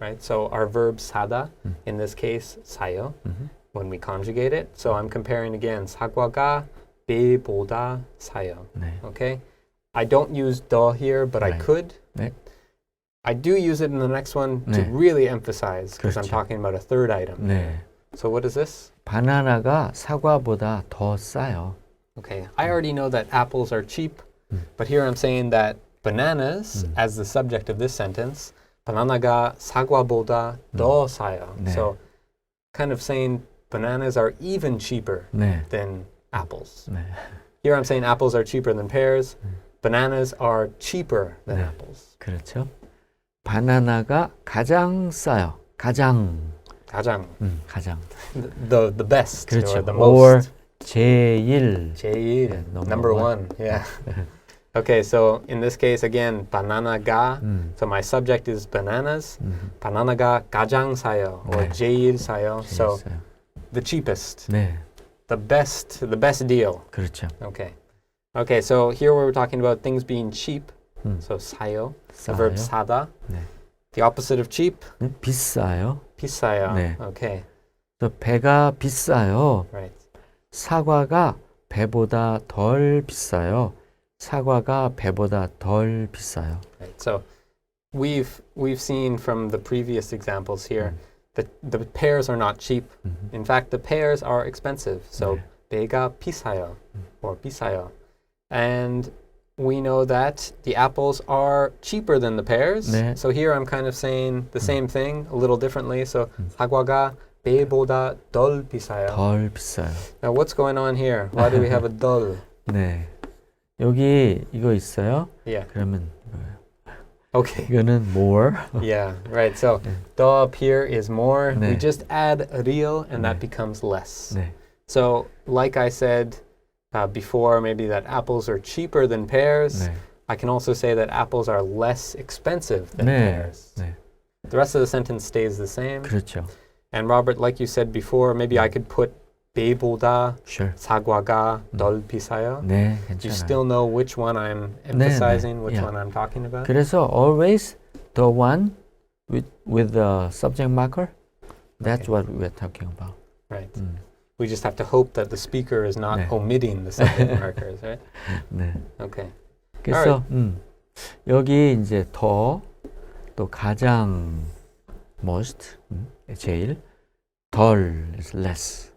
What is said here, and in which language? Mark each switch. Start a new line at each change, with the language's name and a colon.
English: right? So our verb 사다, in this case, 싸요, when we conjugate it. So I'm comparing again,
Korean: 사과가 배보다 싸요. 네.
English: Okay? I don't use the here, but I Right. could.
Korean: 네.
English: I do use it in the next one to
Korean: 네.
English: really emphasize, because I'm
Korean: 그렇죠.
English: talking about a third item.
Korean: 네.
English: So what is this?
Korean: 바나나가 사과보다 더 싸요.
English: Okay, I already know that apples are cheap, but here I'm saying that bananas, as the subject of this sentence,
Korean: 바나나가 사과보다 더 싸요. 네.
English: So kind of saying bananas are even cheaper
Korean: 네.
English: than apples.
Korean: 네.
English: Here I'm saying apples are cheaper than pears. Bananas are cheaper than
Korean: 네.
English: apples.
Korean: 그렇죠. 바나나가 가장 싸요. 가장. 가장. 가장.
English: The best
Korean: 그렇죠.
English: or the or most.
Korean: 제일. 제일.
English: Yeah, number one. Yeah. Okay, so in this case again, banana가. So my subject is bananas.
Korean: 바나나가 가장 사요 or 네. 제일 사요. So 있어요.
English: the cheapest,
Korean: 네,
English: the best deal.
Korean: 그렇죠.
English: Okay. Okay, so here we're talking about things being cheap. So 사요, the verb
Korean: 싸요. 사다. 네.
English: The opposite of cheap,
Korean: 네, 비싸요. 비싸요. 네.
English: Okay,
Korean: 또 배가 비싸요.
English: right.
Korean: 사과가 배보다 덜 비싸요. 사과가 배보다 덜 비싸요.
English: Right. So we've seen from the previous examples here that the pears are not cheap. In fact, the pears are expensive. So
Korean: 네. 배가 비싸요 or 비싸요.
English: And we know that the apples are cheaper than the pears.
Korean: 네.
English: So here I'm kind of saying the same thing a little differently.
Korean: So 사과가 배보다 덜 비싸요. 덜 비싸요.
English: Now what's going on here? Why do we have a 덜?
Korean: 네. 여기 이거 있어요.
English: Yeah.
Korean: 그러면 이거예요.
English: Okay.
Korean: 이거는 more.
English: Yeah, right. So 더 up here is more. We
Korean: 네.
English: just add real and that
Korean: 네.
English: becomes less.
Korean: 네.
English: So like I said before, maybe that apples are cheaper than pears.
Korean: 네.
English: I can also say that apples are less expensive than
Korean: 네.
English: pears.
Korean: 네.
English: The rest of the sentence stays the same.
Korean: 그렇죠.
English: And Robert, like you said before, maybe I could put
Korean: 배보다
English: Sure.
Korean: 사과가 덜 비싸요. 네,
English: You
Korean: 괜찮아요.
English: still know which one I'm
Korean: 네,
English: emphasizing, which yeah. one I'm talking about?
Korean: 그래서
English: always the one with the subject marker. That's Okay. what we're talking about. Right. We just have to hope that the speaker is not
Korean: 네.
English: omitting the subject markers, right?
Korean: 네.
English: Okay.
Korean: 그래서 여기 이제 더 또 가장 most 제일 덜 is less.